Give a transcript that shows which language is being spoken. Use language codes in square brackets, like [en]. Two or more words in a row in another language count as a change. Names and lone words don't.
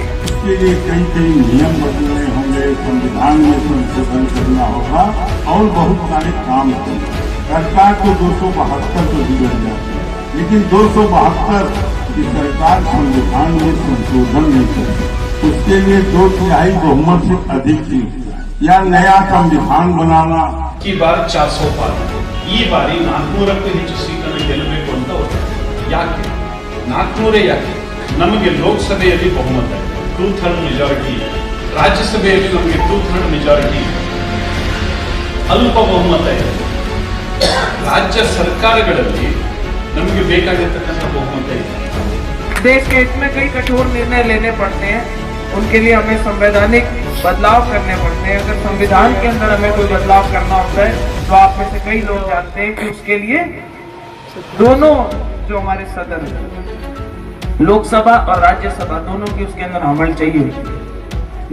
[hi] इसके लिए कई नियम बदलने होंगे, संविधान में संशोधन करना होगा और बहुत सारे काम होंगे। सरकार को 272 तो बिगड़ जाती है, लेकिन 272 की सरकार संविधान में संशोधन नहीं करेगी। उसके लिए 2/3 बहुमत से अधिक की या नया संविधान बनाना की बार 400 पार [kn] ಈ ಬಾರಿ 400ಕ್ಕೂ ಹೆಚ್ಚು ಸೀಟನ್ನು ಗೆಲ್ಲಬೇಕು ಅಂತ ಹೊರಟಿದೆ. ಯಾಕೆ 400 ಯಾಕೆ? ನಮಗೆ ಲೋಕಸಭೆಯಲ್ಲಿ ಬಹುಮತ ಇದೆ, 2/3 ಮೆಜಾರಿಟಿ. ರಾಜ್ಯಸಭೆಯಲ್ಲಿ ನಮಗೆ 2/3 ಮೆಜಾರಿಟಿ, ಅಲ್ಪ ಬಹುಮತ ಇದೆ. ರಾಜ್ಯ ಸರ್ಕಾರಗಳಲ್ಲಿ ನಮಗೆ ಬೇಕಾಗಿರತಕ್ಕಂಥ ಬಹುಮತ ಇದೆ. [hi] देश के हित में कई कठोर निर्णय लेने पड़ते हैं, उनके लिए हमें संवैधानिक बदलाव करने पड़ते हैं। अगर संविधान के अंदर हमें कोई बदलाव करना होता है तो आप में से कई लोग जानते हैं कि उसके लिए दोनों जो हमारे सदन, लोकसभा और राज्यसभा, दोनों की उसके अंदर अमल चाहिए।